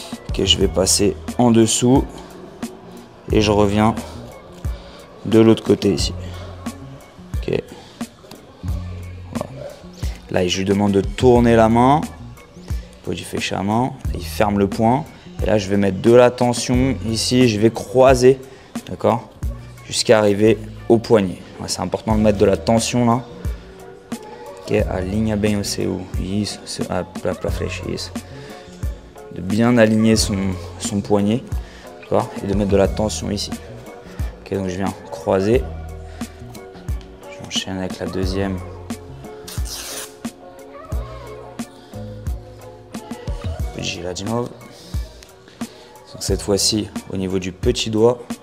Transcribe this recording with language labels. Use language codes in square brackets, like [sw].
[fr] Okay, je vais passer en dessous et je reviens de l'autre côté ici. Okay. Voilà. Là, je lui demande de tourner la main. Il fait fechement, il ferme le poing. Et là, je vais mettre de la tension ici. Je vais croiser, d'accord, jusqu'à arriver au poignet. C'est important de mettre de la tension là. [pt] Ok, alinha bem o seu, isso, pra frente, isso. [fr] De bien aligner son poignet, d'accord, et de mettre de la tension ici. Ok, donc je viens croiser. J'enchaîne avec la deuxième. [pt] Gira de novo. [fr] Donc cette fois-ci au niveau du petit doigt.